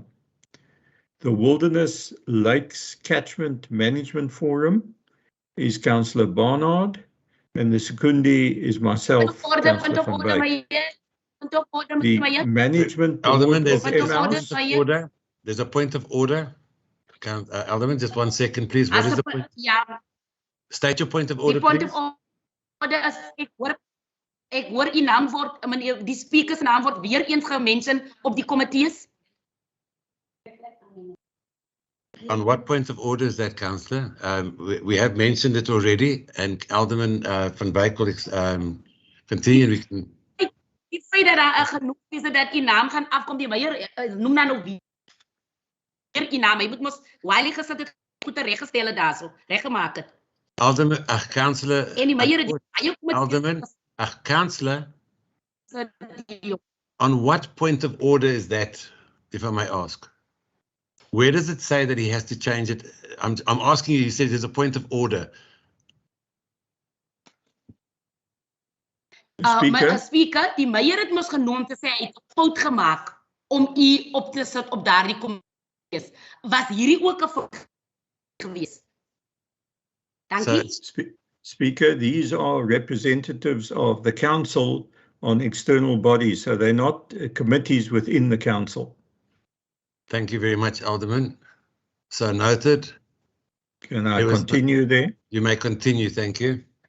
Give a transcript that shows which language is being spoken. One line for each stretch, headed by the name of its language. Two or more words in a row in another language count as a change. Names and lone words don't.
English: The Wilderness Lakes Catchment Management Forum is Councillor Barnard, and the secundi is myself, Councillor van Wyk. The management Alderman, board there's a point of order. Alderman, just 1 second, please. What is the point? State your point of order, please.
Afrikaans: Die
English: point of order
Afrikaans: is, ek hoor die naam word, meneer, die speaker se naam word weer eens gemention op die committees.
English: On what point of order is that, Councillor? We have mentioned it already, and Alderman van Wyk will continue. We can...
Afrikaans: Die feit dat daar genoeg is dat die naam gaan afkom, die Meyer noem dan ook weer die naam. Hy moet mos Wiley gesit het goed reggestel daarso, reggemaak het.
English: Alderman, Councillor.
Afrikaans: En die Meyer
English: Alderman, Councillor. On what point of order is that, if I may ask? Where does it say that he has to change it? I'm asking you, you said there's a point of order. Speaker. Speaker,
Afrikaans: die Meyer het mos genoem te sê hy het 'n fout gemaak om u op te sit op daardie kommissie. Was hierdie ook 'n fout gewees? Dankie.
English: Speaker, these are representatives of the council on external bodies, so they're not committees within the council. Thank you very much, Alderman. So noted. Can I continue there? You may continue, thank you.